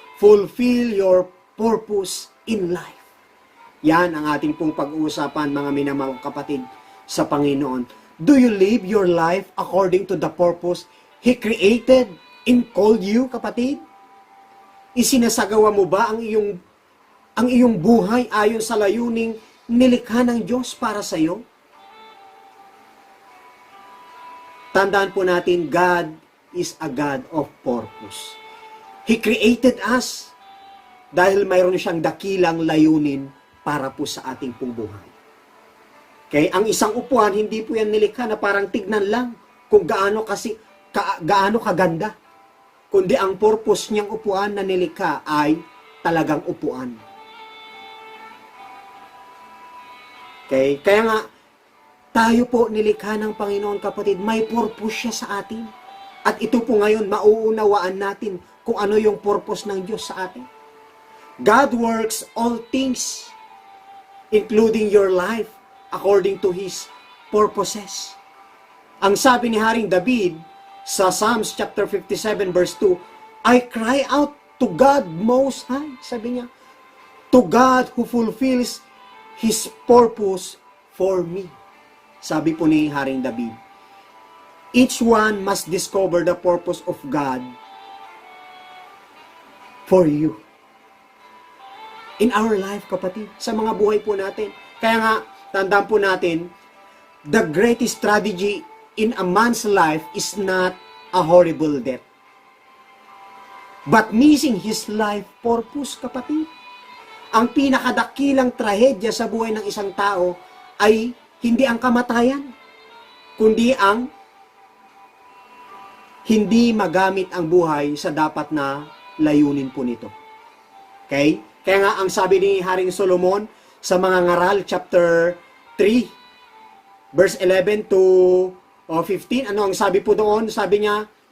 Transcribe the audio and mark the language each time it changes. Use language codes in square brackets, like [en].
[en] Fulfill your purpose in life. [tl] Yan ang ating pong pag-uusapan, mga minamahal kapatid sa Panginoon. [en] Do you live your life according to the purpose He created and called you, kapatid? [tl] Isinasagawa mo ba ang iyong buhay ayon sa layuning nilikha ng Diyos para sa iyo? Tandaan po natin, [en] God is a God of purpose. He created us [tl] dahil mayroon siyang dakilang layunin para po sa ating pong buhay. Okay? Ang isang upuan, hindi po yan nilikha na parang tignan lang kung gaano kaganda. Kundi ang purpose niyang upuan na nilikha ay talagang upuan. Okay? Kaya nga, tayo po nilikha ng Panginoon, kapatid, may purpose siya sa atin. At ito po ngayon, mauunawaan natin kung ano yung purpose ng Diyos sa atin. [en] God works all things, including your life, according to His purposes. [tl] Ang sabi ni Haring David sa [en] Psalms chapter 57 verse 2, I cry out to God Most High, [tl] sabi niya, [en] to God who fulfills His purpose for me. [tl] Sabi po ni Haring David, [en] each one must discover the purpose of God for you. In our life, [tl] kapatid, sa mga buhay po natin. Kaya nga, tandaan po natin, [en] the greatest strategy in a man's life is not a horrible death, but missing his life purpose, kapatid. [tl] Ang pinakadakilang trahedya sa buhay ng isang tao ay hindi ang kamatayan, kundi ang hindi magamit ang buhay sa dapat na layunin po nito. Okay? Kaya nga ang sabi ni Haring Solomon sa mga Ngaral chapter 3 verse 11 to 15, ano ang sabi po doon? Sabi niya,